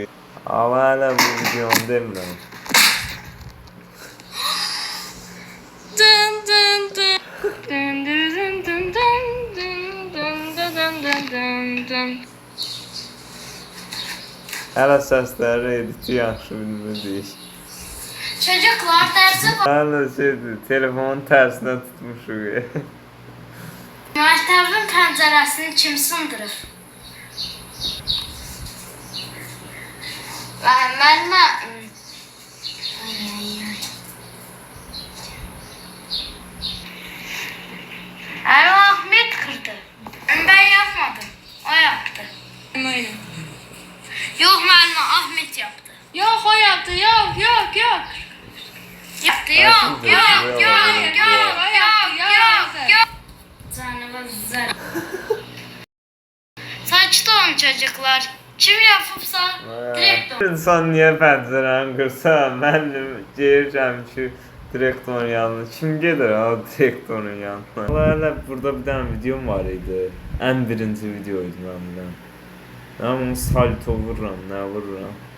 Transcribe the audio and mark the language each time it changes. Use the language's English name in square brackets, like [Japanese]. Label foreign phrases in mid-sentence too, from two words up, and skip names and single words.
[Azerbaijani] Ama hələ bu videonu demirəm. Hələ səsləri editi yaxşı bilmirdik. [Turkish] Çocuklar dersi var. [Azerbaijani] Hələ şeydir, telefonun tərsinə tutmuşuq. Məktəbin pəncərəsini kim sındırır? Müəllimə... [Turkish] Ahmet kırdı. Ben yapmadım. O yaptı. Yok müəllimə, Ahmet yaptı. Yox, o yaptı. Yox. Yaptı, yok. Canımız Saçta olun çocuklar. Kim yapıpsa direkt olun. [Azerbaijani] İnsan niyə pəncərəni qırsa, mən deyirəm ki, direktorun yanına. Kim gedir ha direktorun yanına? Hələ burada bir dənə videom var idi. Ən birinci videoydu məndən. Mən bunu salto vururam, nə vururam?